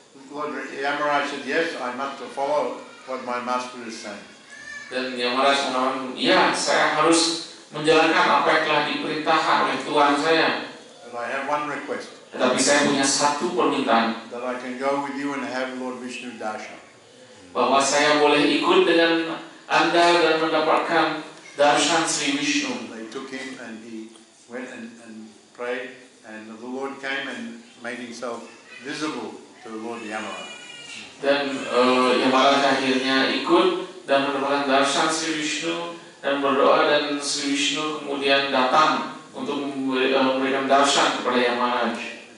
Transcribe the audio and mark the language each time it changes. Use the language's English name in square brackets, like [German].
[English] Lord Yamaraj said, yes, I must follow what my Master is saying. [Indonesian] Dan Yamaraj mengatakan, ya, saya harus menjalankan apa yang telah diperintahkan oleh Tuhan saya. [English] But I have one request. [Indonesian] Tetapi saya punya satu permintaan, [English] That I can go with you and have Lord Vishnu darshan. [Indonesian] bahwa saya boleh ikut dengan Anda dan mendapatkan darshan Sri Vishnu. [English] They took him and he went and prayed, and the Lord came and made himself visible to Lord Yamaraj. [Indonesian] Dan Yamaraj akhirnya ikut dan mendapatkan darshan Sri Vishnu dan berdoa, dan Sri Vishnu kemudian datang untuk memberikan darshan kepada Yamaraj.